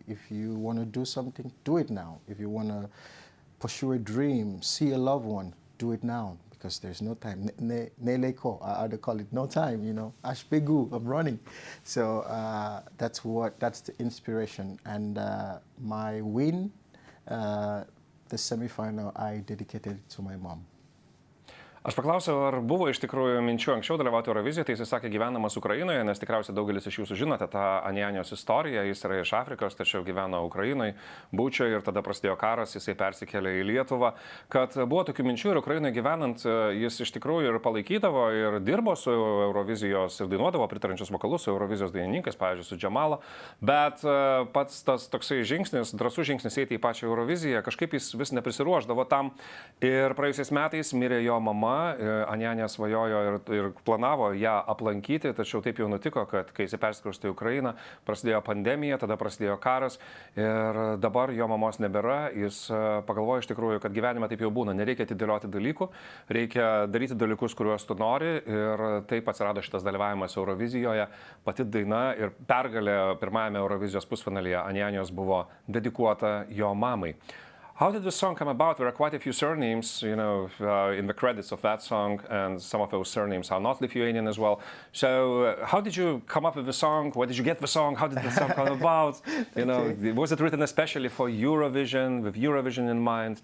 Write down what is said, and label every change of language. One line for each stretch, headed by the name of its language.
English: If you want to do something, do it now. If you want to pursue a dream, see a loved one, do it now, because there's no time. I call it no time, Ashpegu, I'm running. So that's the inspiration. And my win, the semifinal, I dedicated it to my mom.
Lithuanian: Aš paklausiau, ar buvo iš tikrųjų minčių anksčiau dalyvauti Eurovizijoje, tai jis sakė gyvenamas Ukrainoje, nes tikriausiai daugelis iš jūsų žinote tą Anyanijos istoriją, jis yra iš Afrikos, tačiau gyveno Ukrainoje, Bučioje ir tada prasidėjo karas, jisai persikėlė į Lietuvą, kad buvo tokių minčių ir Ukrainoje gyvenant jis iš tikrųjų ir palaikydavo ir dirbo su Eurovizijos ir dainuodavo pritarančius vokalus su Eurovizijos dainininkais, pavyzdžiui, su Jamala, bet pats tas toksai žingsnis, drąsus žingsnis eiti į pačią Euroviziją, kažkaip jis vis neprisiruošdavo tam ir praėjusiais metais mirė jo mama mama, Anyanya, svajojo ir planavo ją aplankyti, tačiau taip jau nutiko, kad kai jis perskraustė į Ukrainą, prasidėjo pandemija, tada prasidėjo karas ir dabar jo mamos nebėra. Jis pagalvojo iš tikrųjų, kad gyvenime taip jau būna, nereikia atidėlioti dalykų, reikia daryti dalykus, kuriuos tu nori ir taip atsirado šitas dalyvavimas Eurovizijoje. Pati daina ir pergalė pirmajame Eurovizijos pusfinalyje Anyanijos buvo dedikuota jo mamai.
English: How did the song come about? There are quite a few surnames, in the credits of that song, and some of those surnames are not Lithuanian as well. So, how did you come up with the song? Where did you get the song? How did the song come about? Was it written especially for Eurovision, with Eurovision in mind?